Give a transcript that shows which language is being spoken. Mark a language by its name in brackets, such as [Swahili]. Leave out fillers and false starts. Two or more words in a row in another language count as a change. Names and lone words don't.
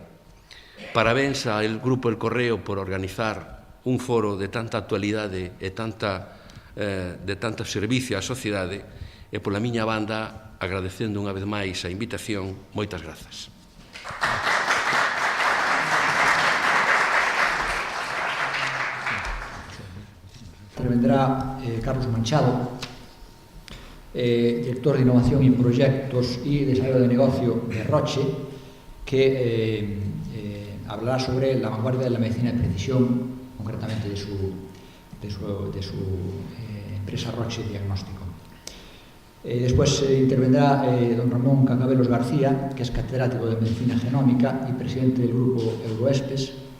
[Galician] Parabéns ao Grupo El Correo por organizar un foro de tanta actualidade e de tanto servicio á sociedade, e pola miña banda, agradecendo unha vez máis a invitación, moitas grazas. [Spanish] Intervendrá Carlos Manchado, director de Innovación y Proyectos y Desarrollo de Negocio de Roche, que hablará sobre la vanguardia de la medicina de precisión, concretamente de su empresa Roche Diagnóstico. Después intervendrá don Ramón Cangabelos García, que es catedrático de Medicina Genómica y presidente del grupo Euroespes.